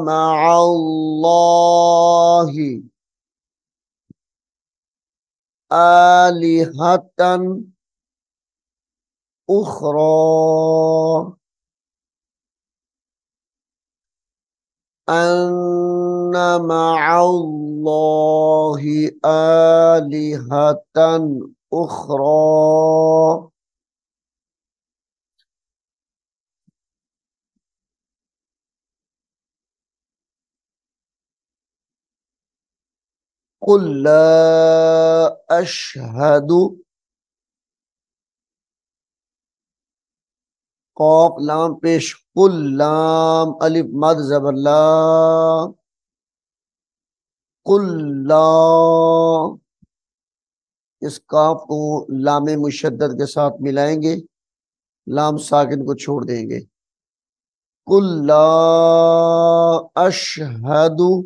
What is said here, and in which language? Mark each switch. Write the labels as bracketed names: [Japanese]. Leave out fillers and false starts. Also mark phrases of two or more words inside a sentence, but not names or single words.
[Arabic] مع الله آلهة أخرى أن مع الله آلهة أخرى قل لا أشهد [Urdu] قاف لام پیش [Arabic] قل [Urdu] لام الف مد زبر [Arabic] لا قل لا. [Urdu] اس قاف کو لام مشدد کے ساتھ ملائیں گے، لام ساکن کو چھوڑ دیں گے. [Arabic] قل لا أشهد.